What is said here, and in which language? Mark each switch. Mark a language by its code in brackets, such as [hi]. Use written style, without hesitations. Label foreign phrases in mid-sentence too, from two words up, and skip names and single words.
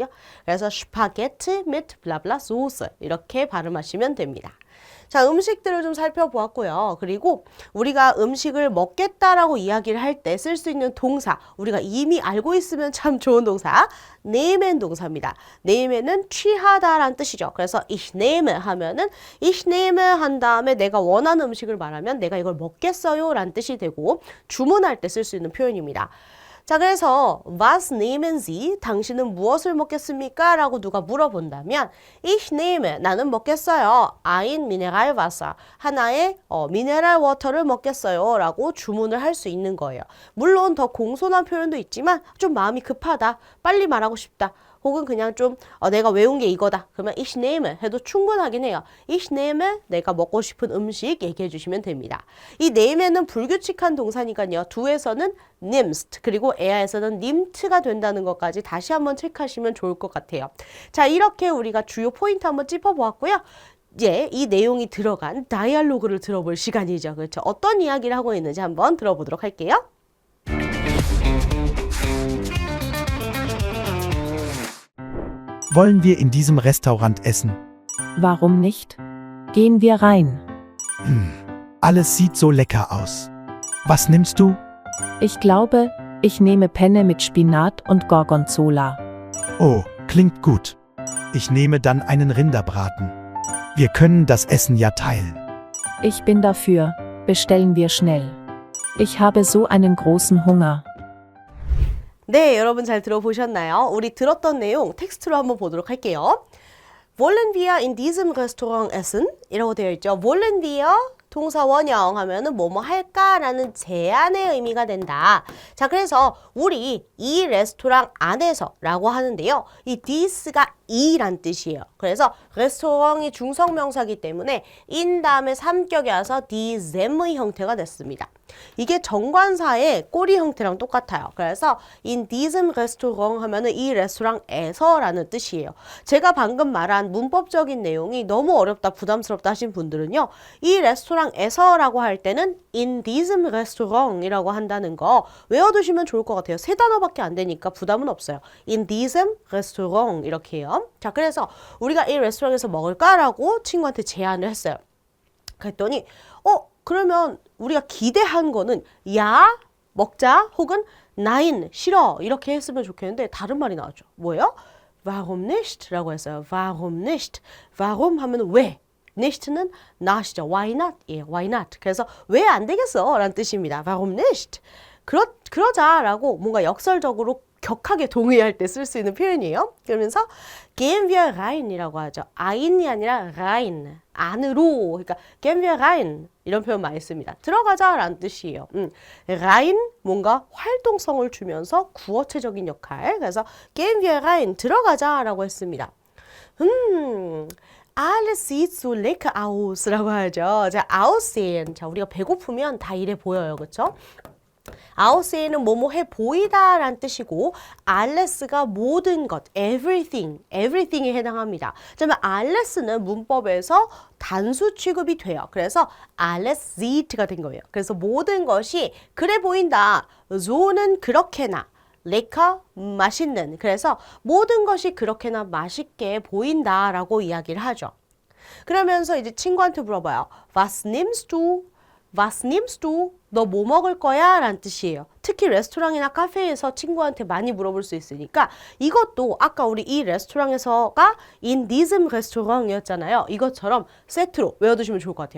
[ko] 그래서 슈파게티 미트 블라블라 소스 이렇게 발음하시면 됩니다. 자, 음식들을 좀 살펴보았고요. 그리고 우리가 음식을 먹겠다라고 이야기를 할 때 쓸 수 있는 동사, 우리가 이미 알고 있으면 참 좋은 동사, nehmen 동사입니다. nehmen은 취하다라는 뜻이죠. 그래서 [de] ich nehme [ko] 하면은 [de] ich nehme [ko] 한 다음에 내가 원하는 음식을 말하면 내가 이걸 먹겠어요 라는 뜻이 되고 주문할 때 쓸 수 있는 표현입니다. 자, 그래서 [de] was nehmen Sie? [ko] 당신은 무엇을 먹겠습니까? 라고 누가 물어본다면 [de] ich nehme, [ko] 나는 먹겠어요. [de] ein Mineralwasser, [ko] 하나의 미네랄 워터를 먹겠어요. 라고 주문을 할 수 있는 거예요. 물론 더 공손한 표현도 있지만 좀 마음이 급하다, 빨리 말하고 싶다. 혹은 그냥 좀 내가 외운 게 이거다. 그러면 [de] ich nehme [ko] 해도 충분하긴 해요. [de] ich nehme [ko] 내가 먹고 싶은 음식 얘기해 주시면 됩니다. 이 name에는 불규칙한 동사니까요. do에서는 nimmst 그리고 e야에서는 nimmt가 된다는 것까지 다시 한번 체크하시면 좋을 것 같아요. 자, 이렇게 우리가 주요 포인트 한번 짚어보았고요. 이제 이 내용이 들어간 다이얼로그를 들어볼 시간이죠. 그렇죠? 어떤 이야기를 하고 있는지 한번 들어보도록 할게요. [de] Wollen wir in diesem Restaurant essen? Warum nicht? Gehen wir rein. Alles sieht so lecker aus. Was nimmst du? Ich glaube, ich nehme Penne mit Spinat und Gorgonzola. Oh, klingt gut. Ich nehme dann einen Rinderbraten. Wir können das Essen ja teilen. Ich bin dafür. Bestellen wir schnell. Ich habe so einen großen Hunger. [ko] 네, 여러분 잘 들어보셨나요? 우리 들었던 내용 텍스트로 한번 보도록 할게요. [de] Wollen wir in diesem Restaurant essen? [ko] 이라고 되어 있죠. [de] Wollen wir [ko] 동사 원형 하면은 뭐뭐 할까라는 제안의 의미가 된다. 자, 그래서 우리 이 레스토랑 안에서 라고 하는데요. 이 this가 이란 뜻이에요. 그래서 레스토랑이 중성명사기 때문에 in 다음에 삼격이 와서 diesem의 형태가 됐습니다. 이게 정관사의 꼬리 형태랑 똑같아요. 그래서 [de] in diesem Restaurant [ko] 하면은 이 레스토랑에서라는 뜻이에요. 제가 방금 말한 문법적인 내용이 너무 어렵다, 부담스럽다 하신 분들은요. 이 레스토랑에서라고 할 때는 [de] in diesem Restaurant [ko] 이라고 한다는 거 외워두시면 좋을 것 같아요. 세 단어밖에 안 되니까 부담은 없어요. [de] in diesem Restaurant [ko] 이렇게 해요. 자, 그래서 우리가 이 레스토랑에서 먹을까라고 친구한테 제안을 했어요. 그랬더니 그러면 우리가 기대한 거는 야 먹자 혹은 nein 싫어 이렇게 했으면 좋겠는데 다른 말이 나왔죠. 뭐예요? [de] Warum nicht? [ko] 라고 했어요. [de] Warum nicht? [ko] Warum 하면 왜? nicht는 not이죠. [en] Why not? [ko] 예, [en] why not? [ko] 그래서 왜 안 되겠어? 라는 뜻입니다. [de] Warum nicht? [ko] 그러자라고 뭔가 역설적으로 격하게 동의할 때 쓸 수 있는 표현이에요. 그러면서 [de] gehen wir rein [ko] 이라고 하죠. ein이 아니라 rein, 안으로. 그러니까 [de] gehen wir rein [ko] 이런 표현 많이 씁니다. 들어가자라는 뜻이에요. rein 뭔가 활동성을 주면서 구어체적인 역할. 그래서 [de] gehen wir rein [ko] 들어가자라고 했습니다. [de] Alles sieht so lecker aus [ko] 라고 하죠. 자, aussehen. 자, 우리가 배고프면 다 이래 보여요. 그렇죠? 아우세이는 뭐뭐 해 보이다 라는 뜻이고 알레스가 모든 것, everything에 해당합니다. 그러면 알레스는 문법에서 단수 취급이 돼요. 그래서 [de] alles sieht [ko] 가 된 거예요. 그래서 모든 것이 그래 보인다. so는 그렇게나 lecker 맛있는. 그래서 모든 것이 그렇게나 맛있게 보인다라고 이야기를 하죠. 그러면서 이제 친구한테 물어봐요. [de] Was nimmst du? Was nimmst du? [ko] 너 뭐 먹을 거야? 라는 뜻이에요. 특히 레스토랑이나 카페에서 친구한테 많이 물어볼 수 있으니까 이것도 아까 우리 이 레스토랑에서가 [de] in diesem Restaurant [ko] 이었잖아요. 이것처럼 세트로 외워두시면 좋을 것 같아요.